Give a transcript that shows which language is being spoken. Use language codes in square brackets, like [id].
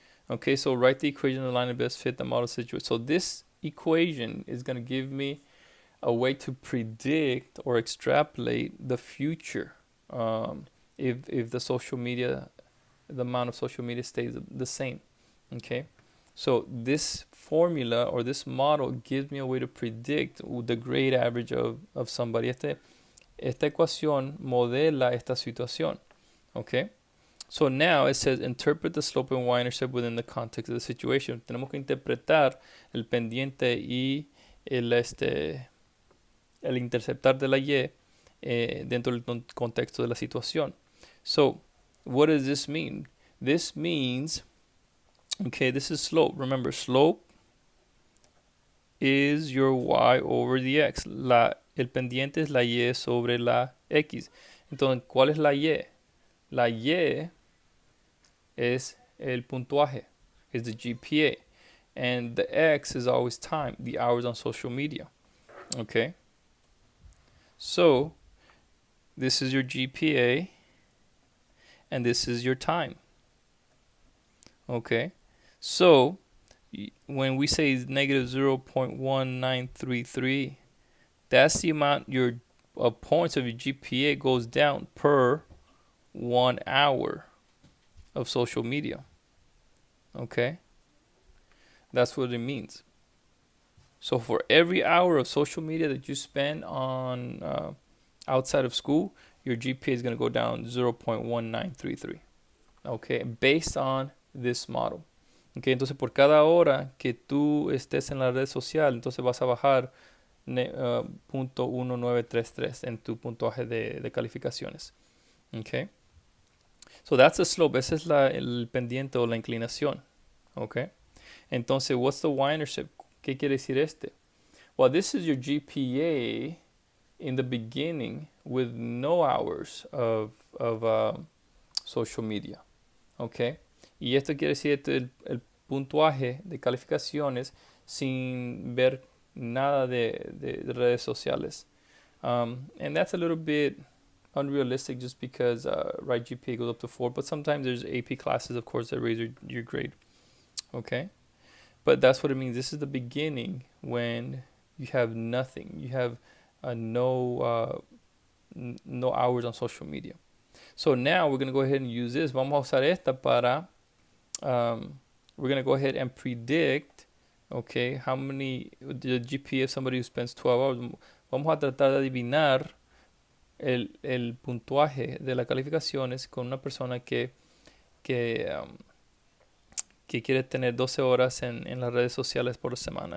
[en] Okay, so write the equation in the line of best fit the model situation. So this equation is going to give me a way to predict or extrapolate the future if the social media, the amount of social media stays the same. Okay, so this formula or this model gives me a way to predict the grade average of somebody. [es] Esta ecuación modela esta situación. [en] Okay. So now it says interpret the slope and y-intercept within the context of the situation. [es] Tenemos que interpretar el pendiente y el interceptar de la y dentro del contexto de la situación. [en] So what does this mean? This means, okay, this is slope. Remember, slope is your y over the x. [es] El pendiente es la y sobre la x. Entonces, ¿cuál es la y? La y [en] is [es] el puntuaje, [en] is the GPA. And the X is always time, the hours on social media. Okay. So this is your GPA and this is your time. Okay. So when we say negative 0.1933, that's the amount your points of your GPA goes down per 1 hour of social media. Okay, that's what it means. So for every hour of social media that you spend on outside of school, your GPA is going to go down 0.1933. Okay, based on this model. [es] Okay, entonces por cada hora que tú estés en la red social, entonces vas a bajar 0.1933 en tu puntaje de calificaciones. Okay. [en] So that's the slope. [es] Ese es el pendiente o la inclinación. Okay. Entonces, [en] what's the y-intercept? [es] ¿Qué quiere decir este? [en] Well, this is your GPA in the beginning with no hours of social media. Okay. [es] Y esto quiere decir el puntuaje de calificaciones sin ver nada de redes sociales. [en] And that's a little bit unrealistic just because right GPA goes up to 4, but sometimes there's AP classes, of course, that raise your grade. Okay, but that's what it means. This is the beginning when you have nothing. You have no hours on social media. So now we're going to go ahead and use this. [es] Vamos a usar esta para [en] we're going to go ahead and predict, okay, how many the GPA of somebody who spends 12 hours. [es] Vamos a tratar de adivinar el puntuaje de las calificaciones con una persona que, um, que quiere tener 12 horas en las redes sociales por semana.